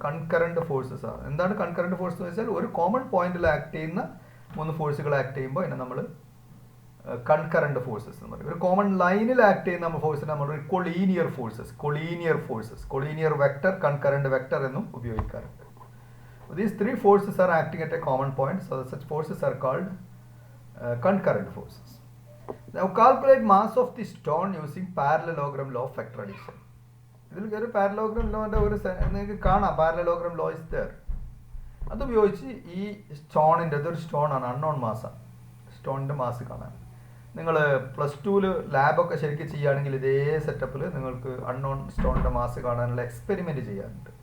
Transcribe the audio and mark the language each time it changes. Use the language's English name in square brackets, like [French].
[Malayalam] Concurrent forces ആണ്. എന്താണ് concurrent force എന്ന് വെച്ചാൽ ഒരു കോമൺ പോയിന്റിൽ ആക്ട് ചെയ്യുന്ന 3 ഫോഴ്സുകൾ ആക്ട് ചെയ്യുമ്പോൾ അതിനെ നമ്മൾ കൺകറന്റ് ഫോഴ്സസ് എന്ന് പറയും. ഒരു കോമൺ ലൈനിൽ ആക്ട് ചെയ്യുന്ന ഫോഴ്സിനെ നമ്മൾ collinear forces, collinear vector, concurrent vector എന്നും ഉപയോഗിക്കാറുണ്ട്. [English] These 3 forces are acting at a common point, so such forces are called concurrent forces. Now calculate mass of the stone using parallelogram law of vector addition. [Malayalam] ഇതിൽ ഒരു parallelogram ലോന്റെ ഒരു നിങ്ങൾക്ക് കാണാം, [English] Parallelogram law is there. [Malayalam] അത് ഉപയോഗിച്ച് ഈ സ്റ്റോണിൻ്റെ, ഇതൊരു stone ആണ്, അൺനോൺ മാസാണ്, സ്റ്റോണിൻ്റെ മാസ് കാണാൻ. നിങ്ങൾ +2 ലാബൊക്കെ ശരിക്കും ചെയ്യുകയാണെങ്കിൽ ഇതേ സെറ്റപ്പിൽ നിങ്ങൾക്ക് അൺനോൺ സ്റ്റോണിൻ്റെ മാസ് കാണാനുള്ള എക്സ്പെരിമെൻറ്റ് ചെയ്യാറുണ്ട്.